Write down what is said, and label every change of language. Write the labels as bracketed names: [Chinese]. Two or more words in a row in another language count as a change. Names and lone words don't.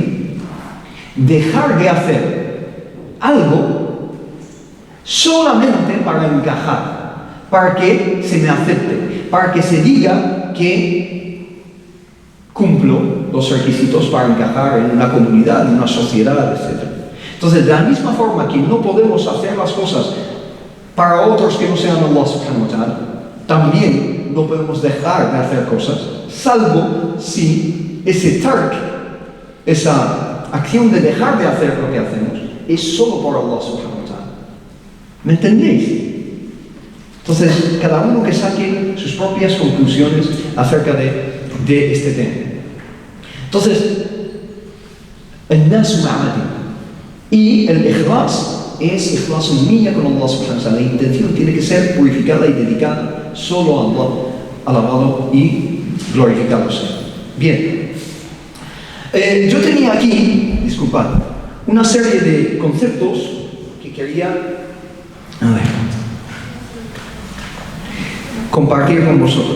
[Spanish] Dejar de hacer algo solamente para encajar, para que se me acepte, para que se diga que cumplo los requisitos para encajar en una comunidad, en una sociedad, etc. Entonces, de la misma forma que no podemos hacer las cosas para otros que no sean Allah [Arabic] سبحانه وتعالى, [Spanish] también no podemos dejar de hacer cosas, salvo si ese tark, esa acción de dejar de hacer lo que hacemos, es solo por Allah [Arabic] سبحانه وتعالى. [Spanish] ¿Me entendéis? Entonces, cada uno que saque sus propias conclusiones acerca de este tema. Entonces, el nasu ma'amati. Y el ikhlas es [Arabic] إخلاص نية [Spanish] con Allah [Arabic] سبحانه وتعالى. [Spanish] La intención tiene que ser purificada y dedicada solo a Allah, alabado y glorificado sea. Bien. Yo tenía aquí, disculpad, una serie de conceptos que quería compartir con vosotros.